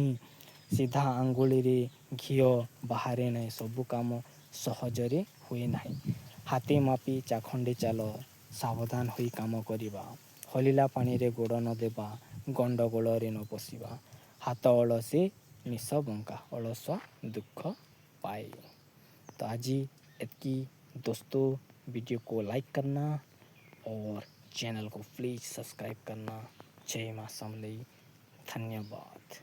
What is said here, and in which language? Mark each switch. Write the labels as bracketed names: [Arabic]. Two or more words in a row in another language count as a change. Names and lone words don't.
[Odia] ସିଧା ଆଙ୍ଗୁଳିରେ ଘିଅ ବାହାରେ ନାହିଁ ସବୁ କାମ ସହଜରେ ହୁଏ ନାହିଁ। ହାତେ ମାପି ଚାଖଣ୍ଡେ ଚାଲ ସାବଧାନ ହୋଇ କାମ କରିବା। ହଲିଲା ପାଣିରେ ଗୋଡ଼ ନ ଦେବା ଗଣ୍ଡଗୋଳରେ ନ ପଶିବା। ହାତ ଅଳସେ ନିଶ ବଙ୍କା ଅଳସୁଆ ଦୁଃଖ ପାଏ। [Hindi] तो आज ही इतकी दोस्तों वीडियो को लाइक करना और चैनल को प्लीज़ सब्सक्राइब करना। जय मां समलेई धन्यवाद।